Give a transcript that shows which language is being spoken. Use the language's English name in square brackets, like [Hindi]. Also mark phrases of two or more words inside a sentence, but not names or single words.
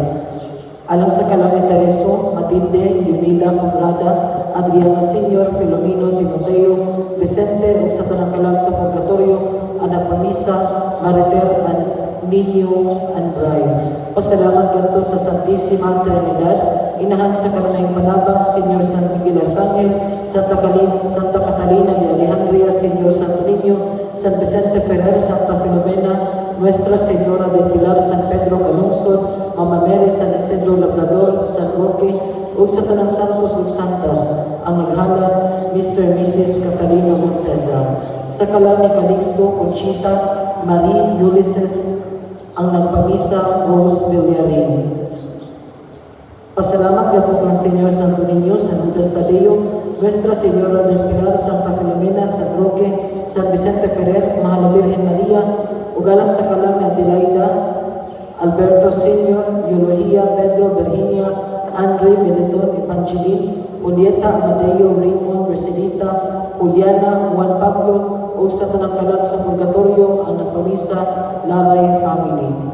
[Cebuano] Alang sa kalang ni Tereso, Matilde, Leonila, Conrada, Adriano Sr., Filomeno, Timoteo, Vicente, ug sa tanang kalang sa purgatorio, ang nagpamisa, Mariter and Nino and Bride. Pasalamat kadto sa Santissima Trinidad, inahan sa kanunayang panabang, Señor San Miguel Arcangel, Santa Catalina de Alejandria, Señor Santo Niño, San Vicente Ferrer, Santa Filomena, Nuestra Señora del Pilar, San Pedro Calungsod, Mama Mary, San Isidro Labrador, San Roque, ug sa tanang santos ug santas, ang naghalag Mr. and Mrs. Catalina Monteza. Sa kalang ni Calixto, Conchita, Marie, Ulysses, ang nagpamisa, Rose Villarin. Pasalamat kadto kang Señor Santo Niño, San Judas Tadeo, Nuestra Señora del Pilar, Santa Filomena, San Roque, San Vicente Ferrer, Mahal na Birhen Maria, ug alang sa kalang ni Adelaida, Alberto Sr., Eulogia, Pedro, Virginia, Andre, Benetton, Evangeline, Julieta, Amadeo, Raymond, Mercedita, Juliana, Juan Pablo, o sa tanang kalag sa purgatorio, ang nagpamisa, Laray family.